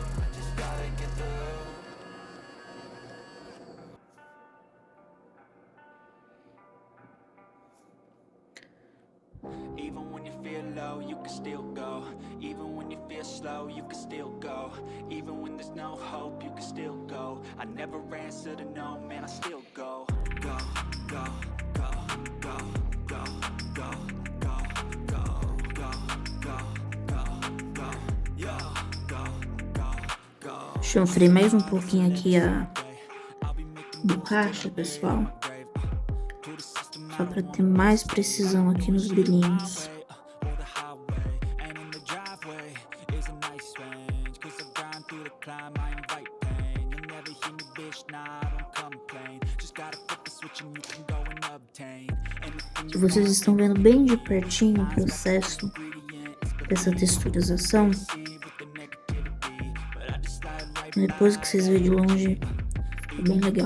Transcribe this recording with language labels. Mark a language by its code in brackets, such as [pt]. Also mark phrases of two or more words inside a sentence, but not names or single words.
[en] I just gotta get through. Even when you feel low, you can still go. Even when you feel slow, you can still go. Even when there's no hope, you can still go. I never answer to no, man, I still go. Go, go, go, go, go, go, go, go, go, go, go, go, yo, go, go, go. [pt] Chanfrei mais um pouquinho aqui a borracha, pessoal. Só para ter mais precisão aqui nos brilhinhos. Se vocês estão vendo bem de pertinho o processo dessa texturização, depois que vocês verem de longe, é bem legal.